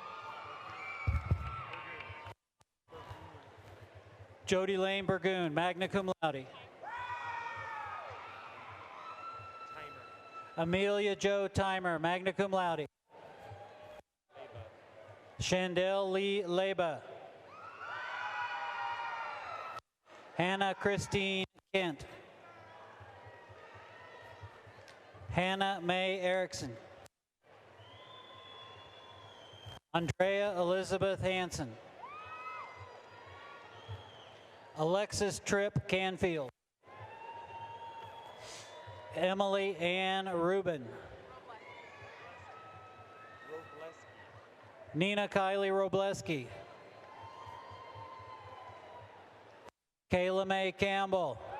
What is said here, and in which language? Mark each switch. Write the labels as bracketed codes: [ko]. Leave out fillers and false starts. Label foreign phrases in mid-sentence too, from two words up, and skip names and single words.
[en] Jody Lane Burgoon, [la] magna cum laude. [en] Amelia Jo Timer, [la] magna cum laude. [en] Chandel Lee Leba. Hannah Christine Kent. Hannah Mae Erickson. Andrea Elizabeth Hansen. Alexis Tripp Canfield. Emily Ann Rubin. Nina Kylie Robleski. Kayla Mae Campbell.